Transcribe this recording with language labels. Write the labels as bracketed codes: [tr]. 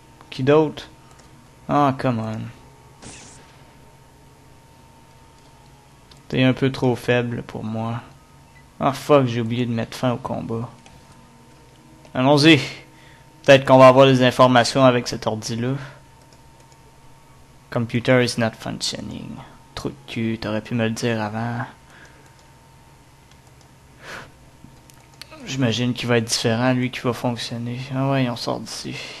[fr] Qui d'autre? Ah, [en] come on. [fr] T'es un peu trop faible pour moi. Ah, fuck, j'ai oublié de mettre fin au combat. Allons-y. Peut-être qu'on va avoir des informations avec cet ordi-là. [en] Computer is not functioning. [fr] Trou de cul, t'aurais pu me le dire avant. J'imagine qu'il va être différent, lui, qui va fonctionner. Ah ouais, on sort d'ici.